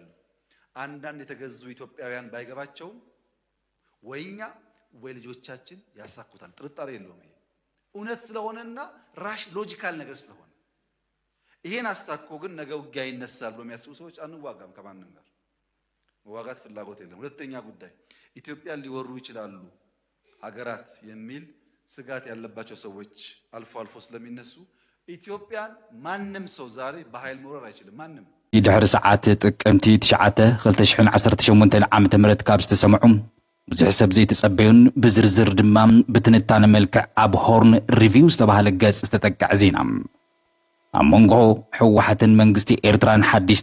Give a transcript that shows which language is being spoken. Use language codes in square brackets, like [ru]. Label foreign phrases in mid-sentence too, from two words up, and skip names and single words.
[am] አንዳንድ የተገዙ ኢትዮጵያውያን ባይገባቸው ወይኛ ወይ ልጆቻችን ያሳኩታል ጥርጣሬ የለውም ይሄ እውነት ስለሆነና ራሽ ሎጂካል ነገር ስለሆነ ይሄን አስታኮ ግን ነገ ውጊያ ይነሳል በሚያስቡ ሰዎች አንዋጋም ከማንም ጋር መዋጋት ፍላጎት የለም ሁለተኛ ጉዳይ ኢትዮጵያን ሊወሩ ይችላሉ ሀገራት የሚል ስጋት ያለባቸው ሰዎች አልፎ ስለሚነሱ ኢትዮጵያን ማንም ሰው ዛሬ በኃይል መውረር አይችልም ማንም [ti] ይድሕር ሰዓት ጥቅምቲ 9 2018 ዓመተ ምህረት ካብ ዝተሰምዑ ብዙሕ ሰብ ዘይተጸበዩን ብዝርዝር ድማ ብትንታነ መልክዕ ኣብ ሆርን ሪቪው ዝተባሃለ ገጽ ዝተጠቅዕ ዜና ኣብ መንጎ ሕወሓትን መንግስቲ ኤርትራን ሓድሽ